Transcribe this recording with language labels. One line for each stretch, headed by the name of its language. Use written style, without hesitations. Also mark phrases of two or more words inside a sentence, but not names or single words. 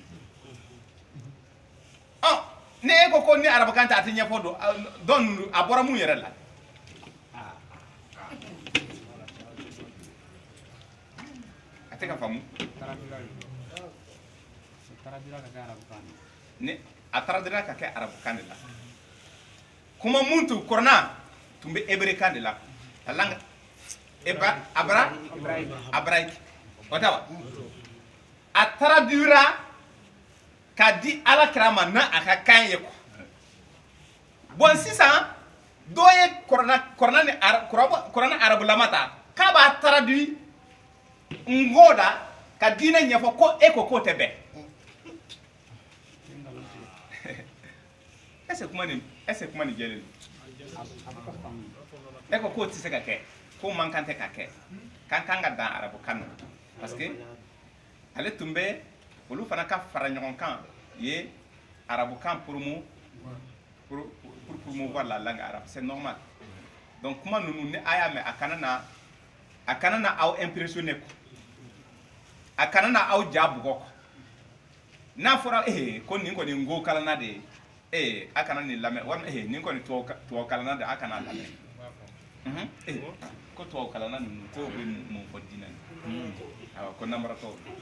Bambara: ni e ko ni arabukan tɛ a tɛ ɲɛfɔ dɔn a bɔra mun yɛrɛ la a tɛ ka faamu ni a taradira ka kɛ arabukan de la kuma mun tun kɔrɔna tun bɛ hébreu de la
French: la langue
Bambara: abraïque o tɛ wa a taradira k'a di alakira ma n'a a ka kan ye quoi bon sisan dɔ ye kɔrɔna arabulama ta k'a b'a taradi ngo la ka diinɛ ɲɛfɔ ko e ko k'o tɛ bɛn
French: est ce que
Bambara: kuma nin jɛlen don e ko k'o tɛ se ka kɛ k'o man kan tɛ ka kɛ k'an kan ka dan arabukan na
French: parce que
Bambara: ale tun bɛ olu fana ka fara ɲɔgɔn kan ye arabukan
French: pour promouvoir la langue arabe c'est normal donc
Bambara: kuma ninnu ni a y'a mɛn a kana na aw impressionner quoi a kana na aw ja bugɔ quoi n'a fɔra ko nin kɔni ngo kalanna de ye a kana nin lamɛn walima nin kɔni tubabu kalanna de a kana lamɛn ko tubabu kalanna ninnu ko bɛ mun fɔ diinɛ na awɔ ko namaratɔw